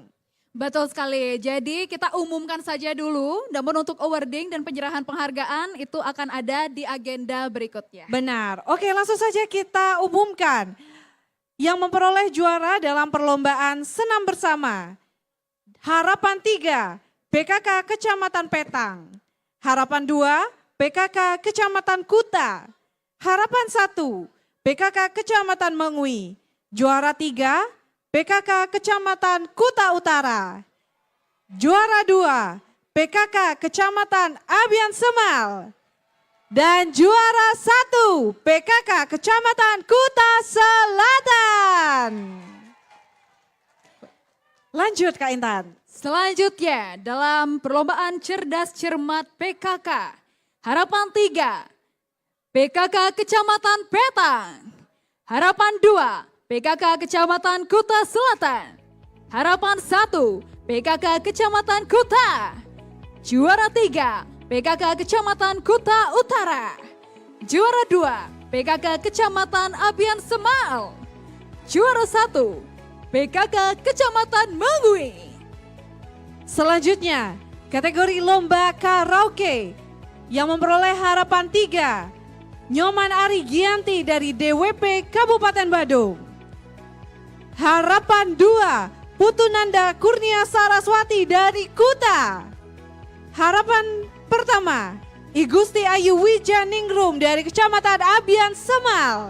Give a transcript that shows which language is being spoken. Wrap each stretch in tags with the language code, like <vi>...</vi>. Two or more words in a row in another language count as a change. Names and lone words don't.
<id>Betul sekali, jadi kita umumkan saja dulu, namun untuk awarding dan penyerahan penghargaan itu akan ada di agenda berikutnya. Benar, oke langsung saja kita umumkan. Yang memperoleh juara dalam perlombaan senam bersama. Harapan 3, PKK Kecamatan Petang. Harapan 2, PKK Kecamatan Kuta. Harapan 1, PKK Kecamatan Mengui. Juara 3, PKK Kecamatan Kuta Utara. Juara 2, PKK Kecamatan Abian Semal. Dan juara 1, PKK Kecamatan Kuta Selatan. Lanjut Kak Intan. Selanjutnya dalam perlombaan Cerdas Cermat PKK. Harapan 3, PKK Kecamatan Petang. Harapan 2, PKK Kecamatan Kuta Selatan. Harapan 1, PKK Kecamatan Kuta. Juara 3, PKK Kecamatan Kuta Utara. Juara 2, PKK Kecamatan Abian Semal. Juara 1, PKK Kecamatan Mengui. Selanjutnya, kategori lomba karaoke yang memperoleh harapan 3, Nyoman Ari Gianti dari DWP Kabupaten Badung. Harapan 2, Putu Nanda Kurnia Saraswati dari Kuta. Harapan pertama, Igusti Ayu Wijaningrum dari Kecamatan Abian Semal.</id>